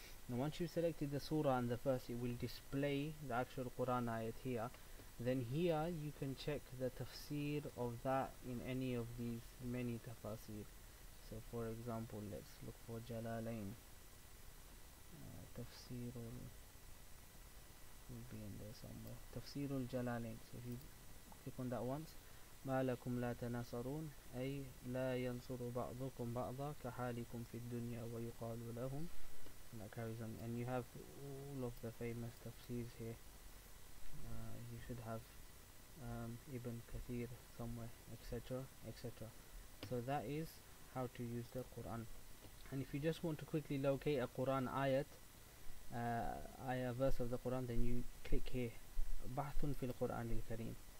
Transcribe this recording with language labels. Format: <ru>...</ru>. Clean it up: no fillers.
<en>Now once you've selected the surah and the verse, it will display the actual Quran ayat here. Then here you can check the tafsir of that in any of these many tafasir. So for example, let's look for Jalalain. Tafsirul will be in there somewhere. Tafsirul Jalalain. So if you click on that once,</en> <ar>ما لكم لا تناصرون أي لا ينصر بعضكم بعضا كحالكم في الدنيا ويقال لهم.</ar> <en>And that carries on, and you have all of the famous tafsirs here. You should have Ibn Kathir somewhere, etc, etc. So that is how to use the Quran. And if you just want to quickly locate a Quran ayat, ayah verse of the Quran, then you click here, Bahthun fil Quran al-Kareem.</en>